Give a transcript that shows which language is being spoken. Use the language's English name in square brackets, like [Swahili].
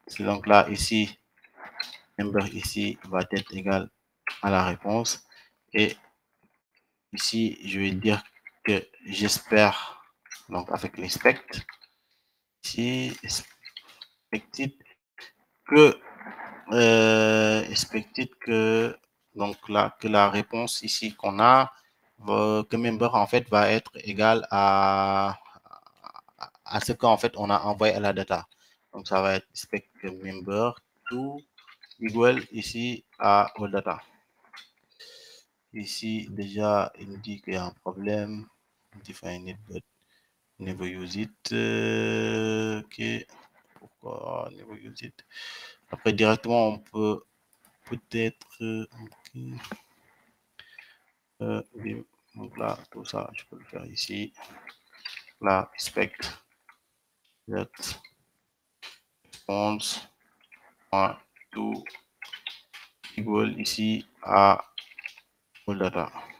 [French] Donc là ici member ici va être égal à la réponse et ici je vais dire que j'espère donc avec l'inspect ici expected que donc là que la réponse ici qu'on a que member en fait va être égal à ce qu'en fait on a envoyé à la data. Donc ça va être [English] expect member to [French] igual ici à all data. ici, déjà, il nous dit qu'il y a un problème. [English] Define it, but never use it. [French] Ok. Pourquoi [English] never use it? [French] Après, directement, on peut peut-être... donc là, tout ça, je peux le faire ici. Là, [English] expect that response to equal [French] ici à all data.